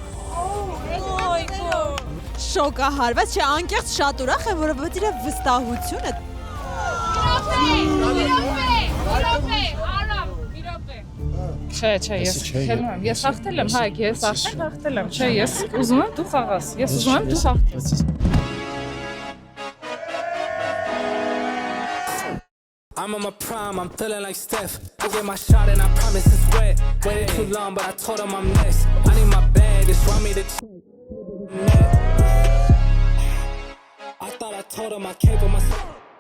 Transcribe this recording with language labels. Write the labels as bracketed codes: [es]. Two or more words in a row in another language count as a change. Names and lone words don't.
[hy] Շոկահարված, չէ, անկեղծ շատ ուրախ եմ, որովհետև իր վստահությունը։ Չէ, ես խելում եմ, ես հաղթել եմ, հայք, ես արդեն հաղթել եմ, չէ, ես ուզում եմ դու խաղաս, ես ուզում եմ դու հաղթես։ [en] I'm on my prime, I'm feeling like Steph. I get my shot and I promise it's wet. Waited too long, but I told him I'm next. I need my bag, just want me to I thought I told him I came for myself.